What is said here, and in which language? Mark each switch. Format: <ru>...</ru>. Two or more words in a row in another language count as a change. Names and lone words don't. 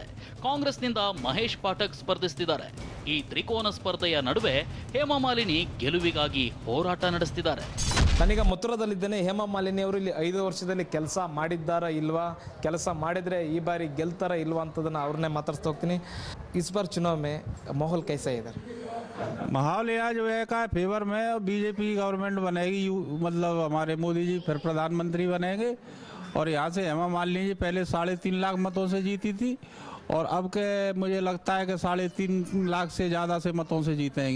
<kn>ಕಾಂಗ್ರೆಸ್ನಿಂದ ಮಹೇಶ್ ಪಾಠಕ್ ಸ್ಪರ್ಧಿಸುತ್ತಿದ್ದಾರೆ. ಈ ತ್ರಿಕೋನ ಸ್ಪರ್ಧೆಯ ನಡುವೆ ಹೇಮಾ ಮಾಲಿನಿ ಗೆಲುವಿಗಾಗಿ ಹೋರಾಟ ನಡೆಸುತ್ತಿದ್ದಾರೆ. ನಾನೀಗ ಮಥುರಾದಲ್ಲಿದ್ದೇನೆ. ಹೇಮಾ ಮಾಲಿನಿ ಅವರು ಇಲ್ಲಿ 5 ವರ್ಷದಲ್ಲಿ ಕೆಲಸ ಮಾಡಿದ್ದಾರಾ ಇಲ್ವಾ, ಕೆಲಸ ಮಾಡಿದ್ರೆ ಈ ಬಾರಿ ಗೆಲ್ತಾರ ಇಲ್ವಾ ಅಂತದನ್ನ ಅವ್ರನ್ನೇ ಮಾತಾಡ್ಸ್ತಾ ಹೋಗ್ತೀನಿ.</kn> <hi>इस बार चुनाव में माहौल कैसा है इधर? माहौल यहाँ जो है का फेवर में</hi> <en>BJP government</en> <hi>बनेगी, मतलब हमारे मोदी जी फिर प्रधानमंत्री बनेंगे। और यहाँ से हेमा मालिनी जी पहले 3.5 लाख मतों से जीती थी और अब के मुझे लगता है कि 3.5 लाख से ज़्यादा से मतों से जीतेंगी।</hi>